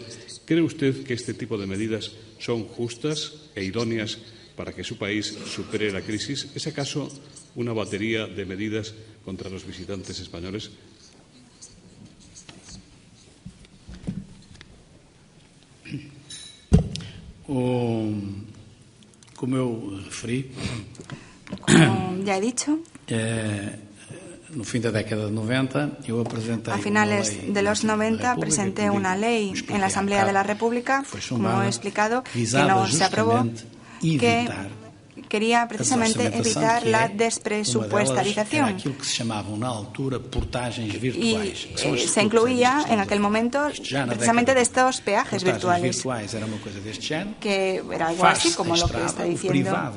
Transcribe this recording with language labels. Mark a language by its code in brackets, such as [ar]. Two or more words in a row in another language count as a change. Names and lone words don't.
[es] ¿Cree usted que este tipo de medidas son justas e idóneas para que su país supere la crisis? ¿Es acaso una batería de medidas contra los visitantes españoles? [pt] Como eu referi, [es] como ya he dicho, [pt] no fin da década de 90, eu apresentei [es] a finales de los 90 presenté una ley en la Asamblea de la República, como he explicado, que no se aprobó, que quería precisamente evitar la despresupuestarización. Y se incluía en aquel momento precisamente de estos peajes virtuales, que era algo así como lo que está diciendo.